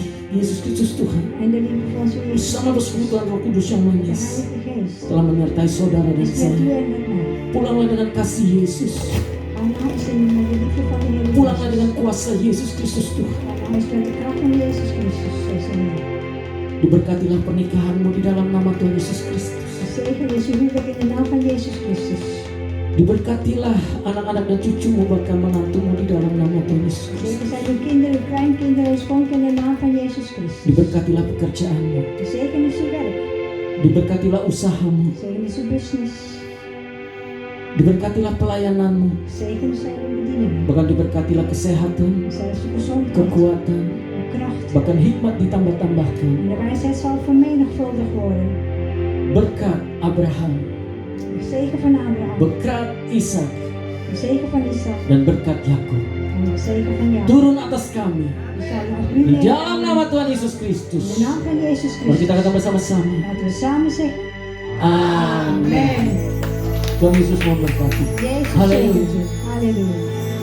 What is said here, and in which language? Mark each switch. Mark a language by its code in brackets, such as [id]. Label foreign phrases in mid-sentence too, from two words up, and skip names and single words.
[id] Yesus Kristus Tuhan [nl] En de liefde van onze Jezus [id] bersama persekutuan Roh Kudus yang [nl] de [id] manis [nl] Heilige Geest [id] telah menyertai saudara dan [nl] is met [id] saya. [nl] u en met mij. [id] Pulanglah dengan kasih Yesus. [nl] Ga naar huis en met de liefde van de Heer [id] Pulanglah [nl] Jezus. [id] dengan kuasa Yesus Kristus Tuhan. [nl] Ga naar huis met de kracht van Jezus Christus, zijn Heer. [id] Diberkatilah pernikahanmu di dalam nama Tuhan Yesus Kristus. [nl] Zegen is uw huwelijk in de naam van Jezus Christus. [id] Diberkatilah anak-anak dan cucumu bahkan menantumu di dalam nama Tuhan Yesus Kristus. [nl] Zegen zijn uw kinderen, uw kleinkinderen, uw schoonken in de naam van Jezus Christus. [id] Diberkatilah pekerjaanmu. [nl] Zegen is uw werk. [id] Diberkatilah usahamu. [nl] Zegen is uw business. [id] Diberkatilah pelayananmu. [nl] Zegen zijn uw bedieningen. [id] Bahkan diberkatilah kesehatan, [nl] Zelfs uw gezondheid, [id] kekuatan, [nl] uw kracht. [id] bahkan hikmat ditambah-tambahkan. [nl] En de wijsheid zal vermenigvuldigd worden. [id] Berkat Abraham, [nl] De zegen van Abraham, [id] berkat Ishak, [nl] de zegen van Isaac [id] dan berkat Yakub [nl] en de zegen van Jacob. [id] turun atas kami [nl] Die zal op u [id] di dalam [nl] nemen. [id] nama Tuhan Yesus [nl] In [id] Kristus. [nl] de naam van Jezus [id] Mari [nl] Christus. [id] kita kata bersama-sama. [nl] Laten we samen zeggen. [id] Amin. [nl] Amen. [id] Tuhan Yesus memberkati. [nl] Jezus [id] Halleluja. [nl] zegent u. Halleluja.